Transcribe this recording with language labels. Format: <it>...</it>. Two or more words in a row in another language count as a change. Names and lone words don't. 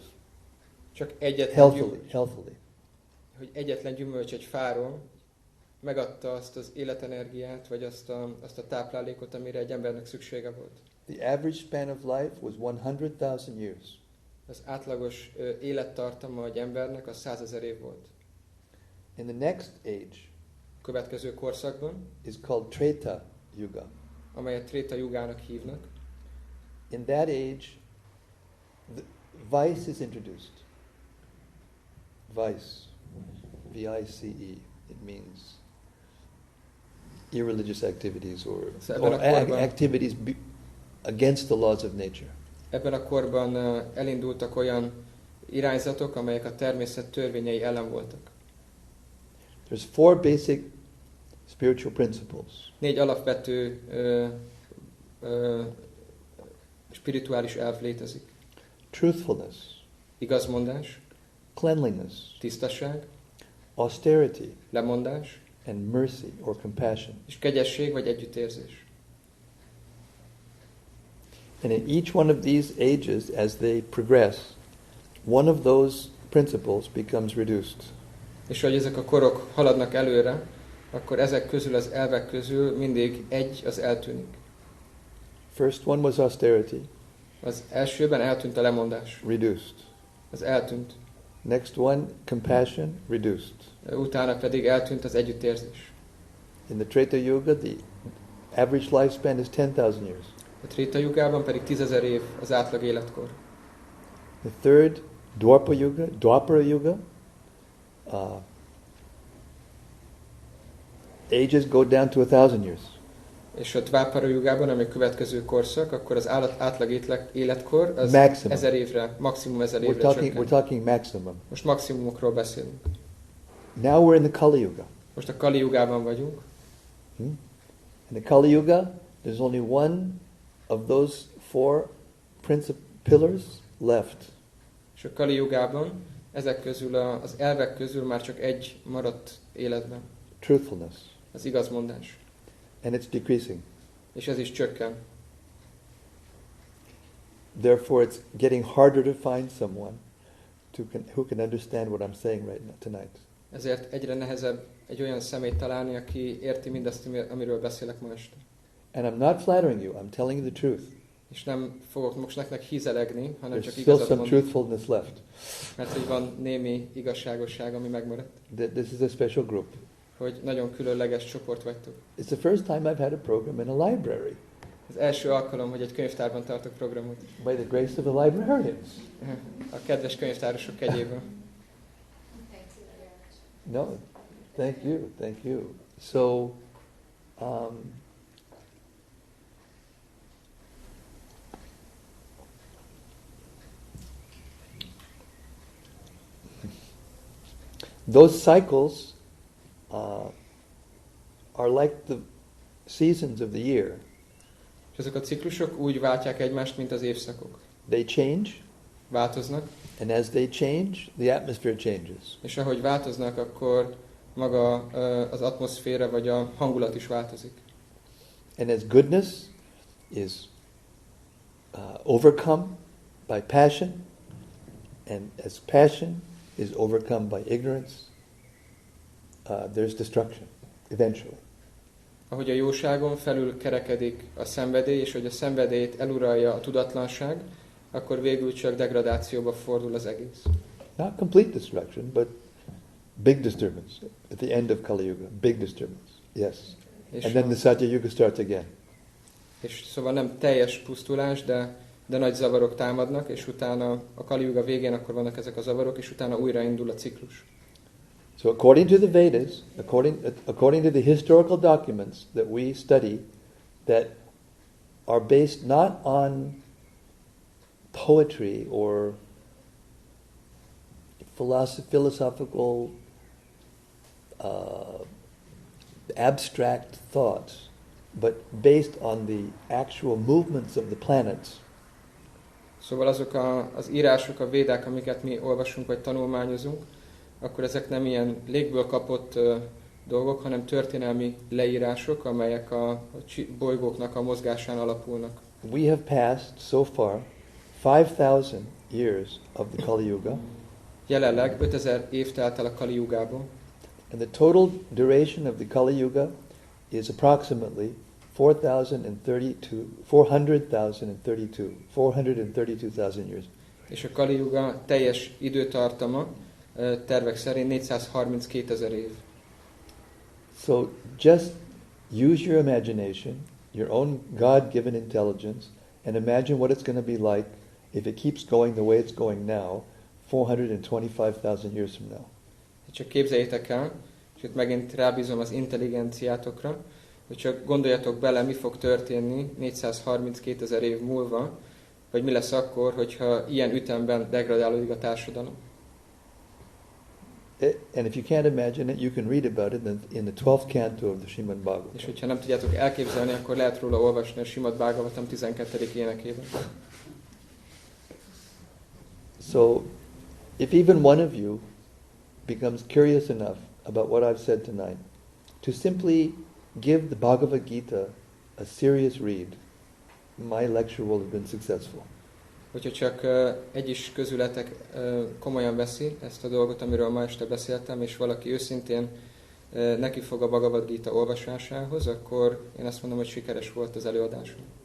<hu>Csak egyetlen</hu> <en>healthily.</en> <hu>hogy egyetlen gyümölcs egy fáról megadta azt az életenergiát, vagy azt a táplálékot, amire egy embernek szüksége volt.</hu> <en>The average span of life was 100,000 years.</en> <hu>Az átlagos élettartama egy embernek az 100 000 év volt.</hu> <en>In the next age</en> <hu>A következő korszakban,</hu> <en>is called Treta Yuga.</en> <hu>amelyet Tréta Yugának hívnak,</hu> <en>In that age, the vice is introduced. Vice, V-I-C-E. It means irreligious activities or activities against the laws of nature.</en> <hu>Ebben a korban elindultak olyan irányzatok, amelyek a természet törvényei ellen voltak.</hu> <en>There's 4 basic spiritual principles.</en> <hu>4 alapvető spirituális elv létezik.</hu> <en>Truthfulness,</en> <hu>Igazmondás,</hu> <en>cleanliness,</en> <hu>tisztaság,</hu> <en>austerity,</en> <hu>lemondás,</hu> <en>and mercy or compassion.</en> <hu>és kegyesség vagy együttérzés.</hu> <en>And in each one of these ages, as they progress, one of those principles becomes reduced.</en> <hu>És hogy ezek a korok haladnak előre, akkor ezek közül az elvek közül mindig egy az eltűnik.</hu> <en>First one was austerity,</en> <hu>Az elsőben eltűnt a lemondás.</hu> <en>reduced.</en> <hu>Az eltűnt.</hu> <en>Next one, compassion, reduced.</en> <hu>Utána pedig eltűnt az együttérzés.</hu> <en>In the Treta Yuga, the average lifespan is 10,000 years.</en> <hu>A Tréta Jugában pedig 10,000 év az átlag életkor.</hu> <en>The third, Dwapara Yuga, ages go down to 1,000 years.</en> <hu>És a Dvápara Jugában, ami a következő korszak, akkor az átlag életkor az</hu> <en>Maximum.</en> <hu>1000 évre, maximum 1000 évre</hu> <en>We're</en> <hu>csökken.</hu> <en>talking maximum.</en> <hu>Most maximumokról beszélünk.</hu> <en>Now we're in the Kali Yuga.</en> <hu>Most a Kali Jugában vagyunk.</hu> <en>In the Kali Yuga, there's only one of those four pillars left.</en> <hu>És a Kali Jugában ezek közül az elvek közül már csak egy maradt életben.</hu> <en>Truthfulness.</en> <hu>Az igazmondás.</hu> <en>And it's decreasing.</en> <hu>És ez is csökken.</hu> <en>Therefore, it's getting harder to find someone who can understand what I'm saying tonight.</en> <hu>Ezért egyre nehezebb egy olyan személyt találni, aki érti mindazt, amiről beszélek ma este.</hu> <en>And I'm not flattering you, I'm telling you the truth.</en> <hu>És nem fogok most nektek hízelegni, hanem</hu> <en>There's</en> <hu>csak</hu> <en>still</en> <hu>igazat</hu> <en>some</en> <hu>mondani.</hu> <en>truthfulness left.</en> <hu>Mert hogy van némi igazságosság, ami megmaradt.</hu> <en>This is a special group.</en> <hu>Hogy nagyon különleges csoport vagytok.</hu> <en>It's the first time I've had a program in a library.</en> <hu>Az első alkalom, hogy egy könyvtárban tartok programot.</hu> <en>By the grace of the librarians.</en> <hu>A kedves könyvtárosok kegyéből.</hu> <en>No, thank you. So, those cycles are like the seasons of the year.</en> <hu>És ezek a ciklusok úgy váltják egymást, mint az évszakok.</hu> <en>They change,</en> <hu>változnak,</hu> <en>and as they change, the atmosphere changes.</en> <hu>és ahogy változnak, akkor maga az atmoszféra vagy a hangulat is változik.</hu> <en>And as goodness is overcome by passion, and as passion is overcome by ignorance, there's destruction, eventually.</en> <hu>Ahogy a jóságon felül kerekedik a szenvedély, és hogy a szenvedélyt eluralja a tudatlanság, akkor végül csak degradációba fordul az egész.</hu> <en>Not complete destruction, but big disturbance at the end of Kali Yuga. Big disturbance, yes. And then the Satya Yuga starts again.</en> <hu>És szóval nem teljes pusztulás, de nagy zavarok támadnak, és utána a Kali Yuga végén akkor vannak ezek a zavarok, és utána újraindul a ciklus.</hu> <en>So according to the Vedas, according to the historical documents that we study, that are based not on poetry or philosophical abstract thoughts, but based on the actual movements of the planets.</en> <hu>Szóval azok az írások, a védák, amiket mi olvasunk vagy tanulmányozunk, akkor ezek nem ilyen légből kapott dolgok, hanem történelmi leírások, amelyek a bolygóknak a mozgásán alapulnak.</hu> <en>We have passed so far 5,000 years of the Kali Yuga.</en> <hu>Jelenleg 5000 év telt el a Kali Yugából.</hu> <en>And the total duration of the Kali Yuga is approximately 432,000 years.</en> <hu>És a Kali Yuga teljes időtartama tervek szerint 432,000 év.</hu> <en>So just use your imagination, your own God-given intelligence, and imagine what it's going to be like if it keeps going the way it's going now, 425,000 years from now.</en> <hu>Csak képzeljétek el, és itt megint rábízom az intelligenciátokra, hogy csak gondoljatok bele, mi fog történni 432,000 év múlva, vagy mi lesz akkor, hogyha ilyen ütemben degradálódik a társadalom.</hu> <en>And if you can't imagine it, you can read about it in the 12th canto of the Srimad Bhagavatam.</en> <hu>És hogyha nem tudjátok elképzelni, akkor lehet róla olvasni a Srimad Bhagavatam 12. énekében.</hu> <en>So, if even one of you becomes curious enough about what I've said tonight, to simply give the Bhagavad Gita a serious read, my lecture will have been successful.</en> <hu>Hogyha csak egy is közületek komolyan veszi ezt a dolgot, amiről ma este beszéltem, és valaki őszintén neki fog a Bhagavad Gita olvasásához, akkor én azt mondom, hogy sikeres volt az előadásom.</hu>